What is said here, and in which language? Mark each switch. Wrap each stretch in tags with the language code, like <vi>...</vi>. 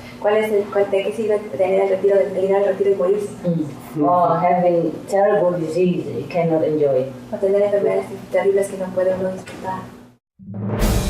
<es>¿De qué sirve tener el retiro, ir al retiro y morirse?</es> <en>Or having terrible disease you cannot enjoy.</en> <es>O tener enfermedades terribles que no puede uno disfrutar.</es>